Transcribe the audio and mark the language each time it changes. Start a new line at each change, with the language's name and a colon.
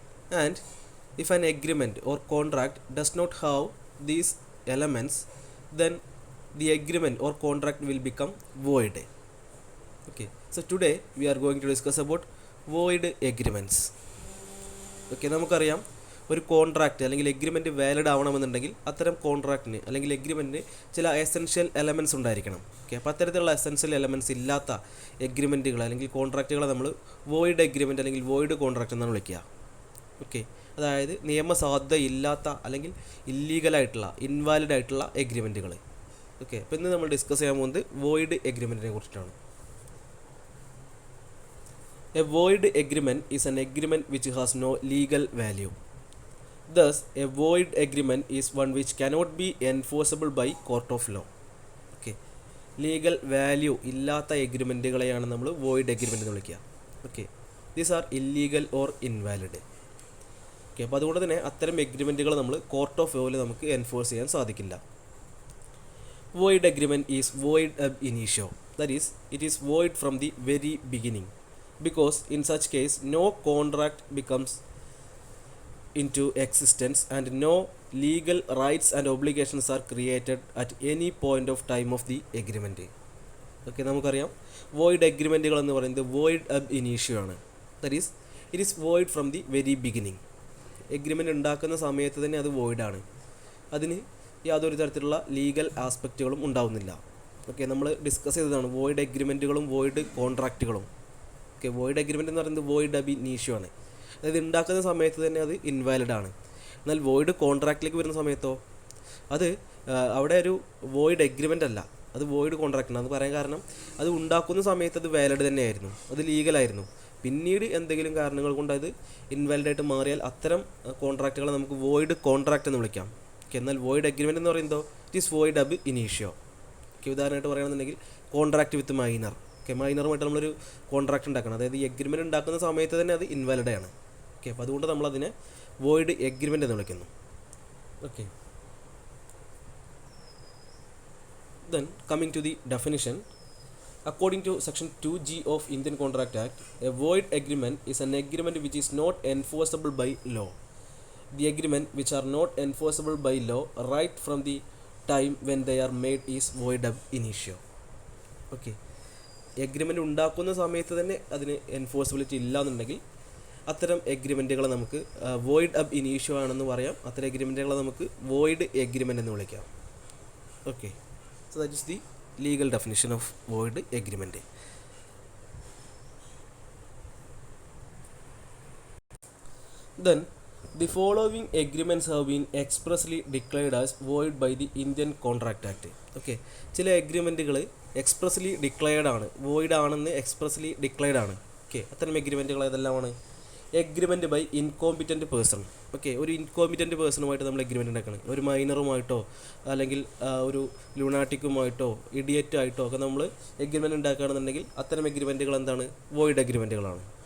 English: And if an agreement or contract does not have these elements, then the agreement or contract will become void. Okay, so today we are going to discuss about void agreements.
Malayalam: Okay, നമുക്കറിയാം ഒരു contract അല്ലെങ്കിൽ agreement valid ആവണമെന്നുണ്ടെങ്കിൽ അത്തരം കോൺട്രാക്റ്റിന് അല്ലെങ്കിൽ എഗ്രിമെൻറ്റിന് ചില essential elements ഉണ്ടായിരിക്കണം. Okay, അപ്പോൾ അത്തരത്തിലുള്ള essential elements ഇല്ലാത്ത എഗ്രിമെൻറ്റുകൾ അല്ലെങ്കിൽ കോൺട്രാക്റ്റുകളെ നമ്മൾ വോയിഡ് എഗ്രിമെൻറ്റ് അല്ലെങ്കിൽ വോയിഡ് കോൺട്രാക്റ്റ് എന്നാണ് വിളിക്കുക. ഓക്കെ, അതായത് നിയമസാധുത ഇല്ലാത്ത അല്ലെങ്കിൽ ഇല്ലീഗലായിട്ടുള്ള ഇൻവാലിഡ് ആയിട്ടുള്ള എഗ്രിമെൻറ്റുകൾ. ഓക്കെ, അപ്പോൾ ഇന്ന് നമ്മൾ ഡിസ്കസ് ചെയ്യാൻ പോകുന്നത് വോയിഡ് എഗ്രിമെൻറ്റിനെ കുറിച്ചിട്ടാണ്.
English: A void agreement is an agreement which has no legal value. Thus, a void agreement is one which cannot be enforceable by court of law. Okay.
Malayalam: Legal value ഇല്ലാത്ത എഗ്രിമെൻറ്റുകളെയാണ് നമ്മൾ void agreement എന്ന് വിളിക്കുക. Okay,
English: These are illegal or invalid.
Malayalam: Okay, അപ്പോൾ അതുകൊണ്ട് തന്നെ അത്തരം എഗ്രിമെൻറ്റുകൾ നമ്മൾ court of ലോയിൽ നമുക്ക് എൻഫോഴ്സ് ചെയ്യാൻ സാധിക്കില്ല.
English: Void agreement is void ab initio. That is it is void from the very beginning, because in such case no contract becomes into existence and no legal rights and obligations are created at any point of time of the agreement.
Malayalam: Okay, നമുക്കറിയാം void എഗ്രിമെൻറ്റുകൾ എന്ന് പറയുന്നത് void അബ് ഇനീഷ്യോ ആണ്.
English: That is it is void from the very beginning.
Malayalam: Agreement ഉണ്ടാക്കുന്ന സമയത്ത് തന്നെ അത് വോയിഡാണ്. അതിന് യാതൊരു തരത്തിലുള്ള ലീഗൽ ആസ്പെക്റ്റുകളും ഉണ്ടാവുന്നില്ല. ഓക്കെ, നമ്മൾ ഡിസ്കസ് ചെയ്തതാണ് void എഗ്രിമെൻറ്റുകളും void കോൺട്രാക്റ്റുകളും. Okay, void agreement എന്ന് പറയുന്നത് വോയിഡ് അബ് ഇനീഷ്യോ ആണ്. അതായത് ഉണ്ടാക്കുന്ന സമയത്ത് തന്നെ അത് ഇൻവാലിഡ് ആണ്. എന്നാൽ വോയിഡ് കോൺട്രാക്റ്റിലേക്ക് വരുന്ന സമയത്തോ അത് അവിടെ ഒരു വോയിഡ് എഗ്രിമെൻ്റ് അല്ല, അത് വോയിഡ് കോൺട്രാക്റ്റാണ്. അത് പറയാൻ കാരണം അത് ഉണ്ടാക്കുന്ന സമയത്ത് അത് വാലിഡ് തന്നെയായിരുന്നു, അത് ലീഗലായിരുന്നു. പിന്നീട് എന്തെങ്കിലും കാരണങ്ങൾ കൊണ്ട് അത് ഇൻവാലിഡായിട്ട് മാറിയാൽ അത്തരം കോൺട്രാക്റ്റുകളെ നമുക്ക് വോയിഡ് കോൺട്രാക്റ്റ് എന്ന് വിളിക്കാം. ഓക്കെ, എന്നാൽ വോയിഡ് എഗ്രിമെൻ്റ് എന്ന് പറയുമ്പോൾ
English: It is void ab initio.
Malayalam: Okay, ഉദാഹരണമായിട്ട് പറയുകയാണെന്നുണ്ടെങ്കിൽ കോൺട്രാക്റ്റ് വിത്ത് മൈനർ. ഓക്കെ, മൈനറുമായിട്ട് നമ്മളൊരു കോൺട്രാക്റ്റ് ഉണ്ടാക്കണം, അതായത് ഈ എഗ്രിമെൻറ്റ് ഉണ്ടാക്കുന്ന സമയത്ത് തന്നെ അത് ഇൻവാലിഡ് ആണ്. ഓക്കെ, അപ്പോൾ അതുകൊണ്ട് നമ്മളതിനെ വോയിഡ് എഗ്രിമെൻ്റ് എന്ന് വിളിക്കുന്നു.
English: Okay, then coming to the definition, according to section 2G of Indian Contract Act, a void agreement is an agreement which is not enforceable by law. The agreement which are not enforceable by law right from the time when they are made is void ab initio.
Malayalam: Okay, agreement ഉണ്ടാക്കുന്ന സമയത്ത് തന്നെ അതിന് enforceability ഇല്ല എന്നുണ്ടെങ്കിൽ അത്തരം എഗ്രിമെൻറ്റുകളെ നമുക്ക് void അബ് ഇനീഷ്യോ ആണെന്ന് പറയാം. അത്തരം എഗ്രിമെൻറ്റുകളെ നമുക്ക് വോയിഡ് എഗ്രിമെൻ്റ് എന്ന് വിളിക്കാം. Okay,
English: So that is the legal definition of void agreement. Then the following agreements have been expressly declared as void by the Indian Contract Act.
Malayalam: Okay, ചില എഗ്രിമെൻറ്റുകൾ എക്സ്പ്രസ്ലി ഡിക്ലെയർഡ് ആണ്, void ആണെന്ന് expressly declared ആണ്. Okay, അത്തരം എഗ്രിമെൻറ്റുകൾ ഏതെല്ലാമാണ്?
English: Agreement by incompetent person.
Malayalam: Okay, ഒരു incompetent പേഴ്സണുമായിട്ട് നമ്മൾ agreement ഉണ്ടാക്കണം. ഒരു മൈനറുമായിട്ടോ അല്ലെങ്കിൽ ഒരു ലുണാറ്റിക്കുമായിട്ടോ ഇഡിയറ്റായിട്ടോ ഒക്കെ നമ്മൾ എഗ്രിമെൻറ്റ് ഉണ്ടാക്കുകയാണെന്നുണ്ടെങ്കിൽ അത്തരം എഗ്രിമെൻറ്റുകൾ എന്താണ്? വോയിഡ് എഗ്രിമെൻറ്റുകളാണ്.